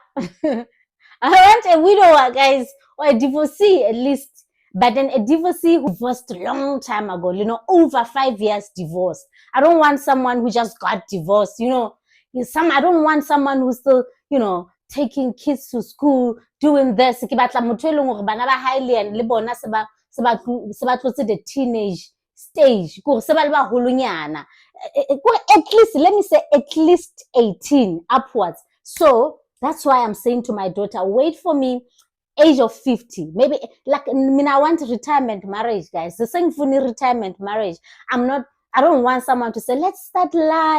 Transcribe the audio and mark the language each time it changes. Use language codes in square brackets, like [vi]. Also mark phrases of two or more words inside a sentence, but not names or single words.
[en] I want a widower, guys, or a divorcee at least. But then a divorcee who divorced a long time ago, you know, over 5 years divorced. I don't want someone who just got divorced, you know. I don't want someone who's still, you know, taking kids to school, doing this. [st] Ke batla motho e leng hore bana ba Highland le bona se ba tlotse [en] the teenage stage. [st] Ko se ba le ba holonyana. [en] At least, let me say at least 18 upwards. So that's why I'm saying to my daughter, wait for me, age of 50. Maybe, like, I mean, I want retirement marriage, guys. The same for retirement marriage. I don't want someone to say, let's start life.